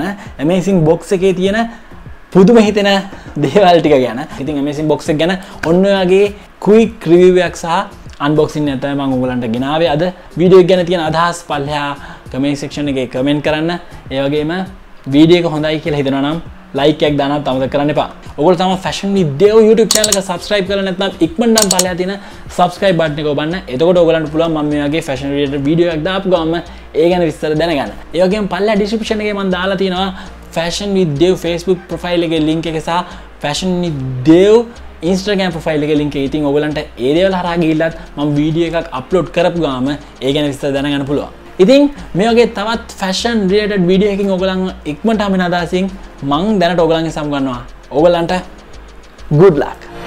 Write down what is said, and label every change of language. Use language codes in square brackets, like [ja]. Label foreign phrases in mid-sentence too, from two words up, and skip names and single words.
[en] amazing box [si] එකේ තියෙන පුදුම හිතෙන දේවල් ටික ගැන. ඉතින් [en] amazing box [si] එක ගැන ඔන්න ඔයගේ [en] quick review [si] එකක් සහ unboxing එක තමයි මම ඔයගලන්ට ගෙනාවේ අද. වීඩියෝ එක ගැන තියෙන අදහස් පල්ලෙහා [en] comment section [si] එකේ comment කරන්න. ඒ වගේම වීඩියෝ එක හොඳයි කියලා හිතනවා නම් like එකක් දාන්නත් අමතක කරන්න එපා. ඔයගොල්ලෝ තමයි fashion with dev YouTube channel එක subscribe කරලා නැත්නම් ඉක්මනට පල්ලෙහා තියෙන [en] subscribe button [si] එක ඔබන්න. එතකොට ඔයගලන්ට පුළුවන් මම මේ වගේ [en] fashion related [si] වීඩියෝ එකක් දාපු ගමන් ඒ ගැන විස්තර දැනගන්න. ඒ වගේම පල්ලෙහා description එකේ මම දාලා තියෙනවා fashion with dev Facebook profile එකේ link එක සහ fashion with dev Instagram profile එකේ link එක. ඉතින් ඔයගලන්ට ඒ දේවල් හරහා ගිහිල්ලත් මම වීඩියෝ එකක් අප්ලෝඩ් කරපු ගාම ඒ ගැන විස්තර දැනගන්න පුළුවන්. ඉතින් මේ වගේ තවත් [en] fashion related [si] වීඩියෝ එකකින් ඔයගලන් ඉක්මනට හම්බෙන අදහසින් මම දැනට ඔයගලන්ගෙන් සමු ගන්නවා. ඔයගලන්ට [en] good luck.